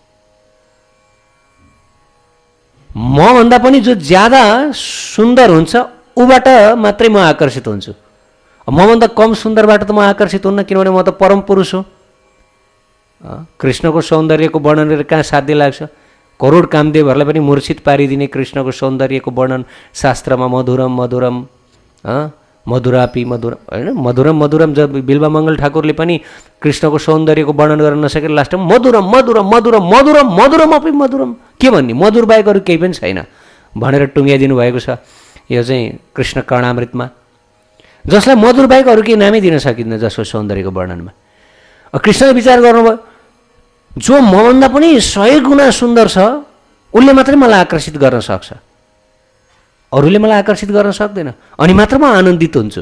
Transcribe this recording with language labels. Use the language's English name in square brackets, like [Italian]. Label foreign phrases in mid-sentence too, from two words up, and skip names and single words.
[Nepali] मभन्दा पनि जो ज्यादा सुन्दर हुन्छ ऊबाट मात्रै म आकर्षित हुन्छु। मभन्दा कम सुन्दरबाट त म आकर्षित हुन्न, किनभने म त परम पुरुष हो। कृष्णको सौन्दर्यको वर्णन गरेर कहाँ साध्य लाग्छ? करोड कामदेवहरूलाई पनि मूर्छित पारिदिने कृष्णको सौन्दर्यको वर्णन शास्त्रमा [Sanskrit] मधुरम मधुरापि मधुरम [Nepali] होइन, मधुरम जब बिल्वामङ्गल ठाकुरले पनि कृष्णको सौन्दर्यको वर्णन गर्न नसकेर लास्टमा [Sanskrit] मधुरम अपि मधुरम, [Nepali] के भन्ने, मधुर बाहेक अरू केही पनि छैन भनेर टुङ्ग्याइदिनु भएको छ यो चाहिँ कृष्ण कर्णामृतमा। जसलाई मधुर बाहेक अरू केही नामै दिन सकिँदैन जसको सौन्दर्यको वर्णनमा। कृष्णले विचार गर्नुभयो जो मभन्दा पनि 100 गुणा सुन्दर छ उसले मात्रै मलाई आकर्षित गर्न सक्छ, अरूले मलाई आकर्षित गर्न सक्दैन, अनि मात्र म आनन्दित हुन्छु।